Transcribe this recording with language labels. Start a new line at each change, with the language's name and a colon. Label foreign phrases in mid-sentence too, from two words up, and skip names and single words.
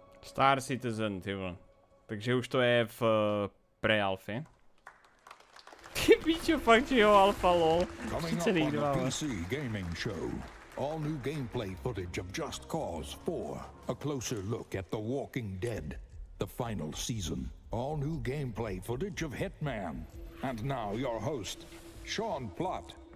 Czech: Star Citizen, ty vole. Takže už to je v pre-alfě. Ty píčo, fakt, jo, alfa, lol.
English: Coming up on the PC gaming show, all new gameplay footage of Just Cause 4, a closer look at The Walking Dead, the final season, all new gameplay footage of Hitman, and now your host, Sean Plott.